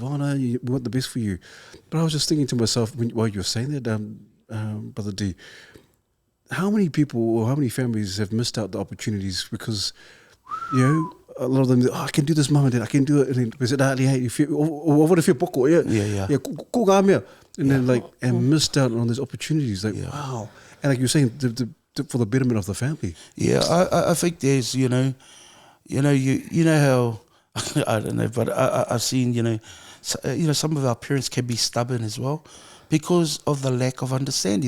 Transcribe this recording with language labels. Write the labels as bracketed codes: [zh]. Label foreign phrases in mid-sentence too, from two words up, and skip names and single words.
[en] Oh no, we want the best for you. But I was just thinking to myself while you were saying that, Brother D, how many people or how many families have missed out the opportunities because, a lot of them, oh, I can do this, mum and dad, I can do it. And then, what if you're boko? Yeah, [mi] ko ngā mea. [en] And then and missed out on these opportunities. Wow. And like you were saying, for the betterment of the family. Yeah, I think there's, you know how, I don't know, but I've seen, some of our parents can be stubborn as well because of the lack of understanding.